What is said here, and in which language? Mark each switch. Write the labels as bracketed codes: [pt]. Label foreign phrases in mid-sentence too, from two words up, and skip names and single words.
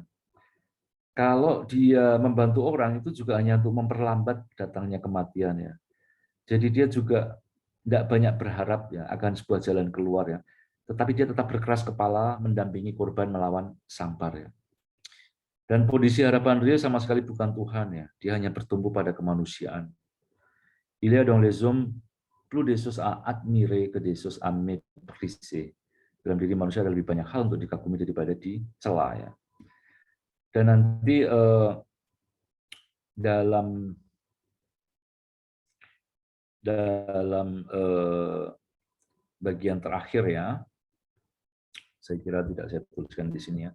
[id] Kalau dia membantu orang itu juga hanya untuk memperlambat datangnya kematian ya. Jadi dia juga tidak banyak berharap ya akan sebuah jalan keluar ya. Tetapi dia tetap berkeras kepala mendampingi korban melawan sampar ya. Dan kondisi harapan Rie sama sekali bukan Tuhan ya. Dia hanya bertumbuh pada kemanusiaan. [fr] Il est dans les hommes plus des choses à admirer que des choses à mépriser. [id] Dalam diri manusia ada lebih banyak hal untuk dikagumi daripada dicela ya. Dan nanti dalam bagian terakhir ya, saya kira tidak saya tuliskan di sini ya.